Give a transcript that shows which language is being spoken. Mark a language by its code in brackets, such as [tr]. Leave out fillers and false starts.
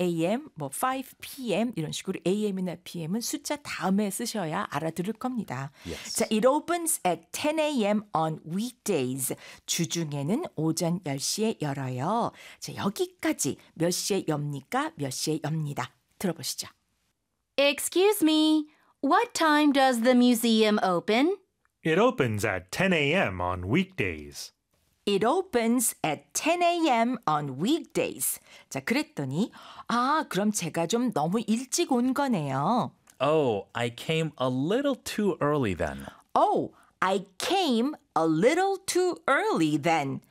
[ko] a.m., 뭐 5 p.m. 이런 식으로 a.m.이나 p.m.은 숫자 다음에 쓰셔야 알아들을 겁니다. [en] Yes. 자, it opens at 10 a.m. on weekdays. [ko] 주중에는 오전 10시에 열어요. 자, 여기까지 몇 시에 엽니까? 몇 시에 엽니다. 들어보시죠. [en] Excuse me, what time does the museum open? It opens at 10 a.m. on weekdays. It opens at 10 a.m. on weekdays. [ko] 자, 그랬더니 아, 그럼 제가 좀 너무 일찍 온 거네요. [en] Oh, I came a little too early then. Oh, I came a little too early then.